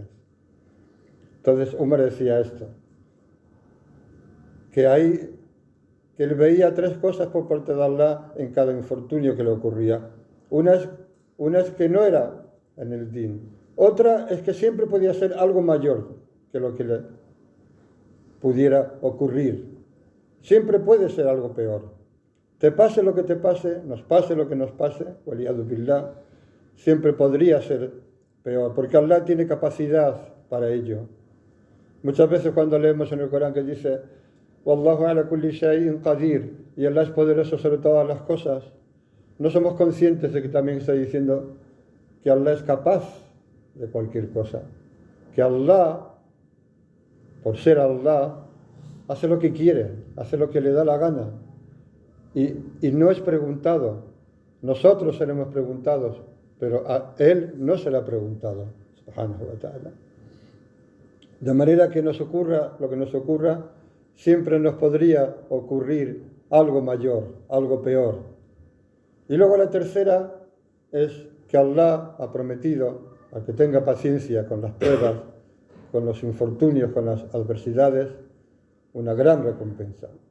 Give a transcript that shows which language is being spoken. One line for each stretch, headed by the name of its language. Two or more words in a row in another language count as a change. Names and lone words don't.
Spanish: Entonces Umar decía esto, que él veía tres cosas por parte de Allah en cada infortunio que le ocurría. Una es que no era en el din. Otra es que siempre podía ser algo mayor que lo que le pudiera ocurrir. Siempre puede ser algo peor. Te pase lo que te pase, nos pase lo que nos pase,
Arabic: والعياذ بالله,
Spanish: siempre podría ser peor, porque Allah tiene capacidad para ello. Muchas veces cuando leemos en el Corán que dice
Arabic: والله على كل شيء قدير,
Spanish: y Allah es poderoso sobre todas las cosas, no somos conscientes de que también está diciendo que Allah es capaz de cualquier cosa, que Allah, por ser Allah, hace lo que quiere, hace lo que le da la gana, y no es preguntado. Nosotros seremos preguntados, pero a Él no se le ha preguntado,
Arabic: سبحانه وتعالى.
Spanish: De manera que nos ocurra lo que nos ocurra, siempre nos podría ocurrir algo mayor, algo peor. Y luego la tercera es que Allah ha prometido al que tenga paciencia con las pruebas, con los infortunios, con las adversidades, una gran recompensa.